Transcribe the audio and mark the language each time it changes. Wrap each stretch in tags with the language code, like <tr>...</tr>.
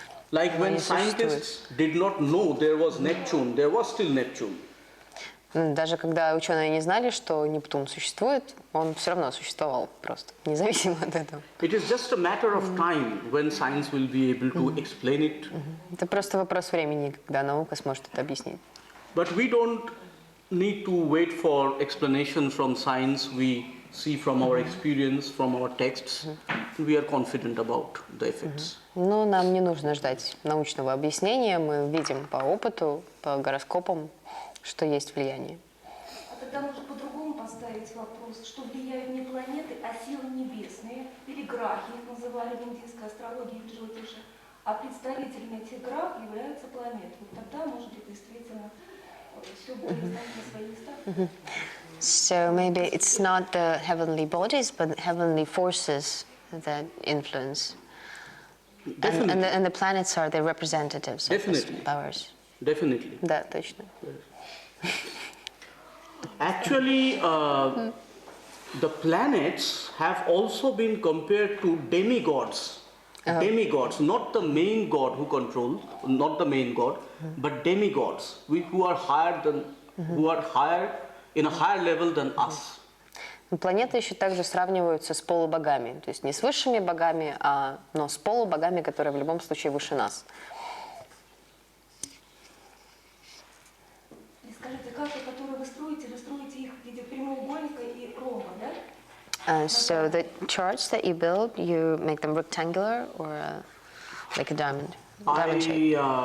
<en>Like when scientists did not know there was Neptune, there was still Neptune.</en> <ru>Даже когда ученые не знали, что Нептун существует, он все равно существовал просто, независимо от этого.</ru> <en>It is just a matter of time when science will be able to explain it.</en> <ru>Это просто вопрос времени, когда наука сможет это объяснить.</ru> <en>But we don't need to wait for explanation from science. We see from our experience, from our texts, we are confident about the effects.</en> <ru>Но нам не нужно ждать научного объяснения, мы видим по опыту, по гороскопам, что есть влияние. А тогда можно по-другому поставить вопрос, что влияют не планеты, а силы небесные, или грахи, их называли в индийской астрологии в Джотише, а представителями этих грах являются планеты. Вот тогда, может быть, действительно все будет ставить на свои места.</ru> <en>So maybe it's not the heavenly bodies, but heavenly forces that influence. And the planets are the representatives of these powers. Definitely.</en> <ru>Да, точно.</ru> <en>Actually, the planets have also been compared to demigods. Demigods, not the main god who controls, not the main god, but demigods, who are higher than, who are higher in a higher level than us.</en> <ru>Планеты еще также сравниваются с полубогами, то есть не с высшими богами, но с полубогами, которые в любом случае выше нас. И скажите, карты, которые вы строите их в виде прямоугольника и ромба, да?</ru> <en>So the charts that you build, you make them rectangular or like a diamond shape.</en>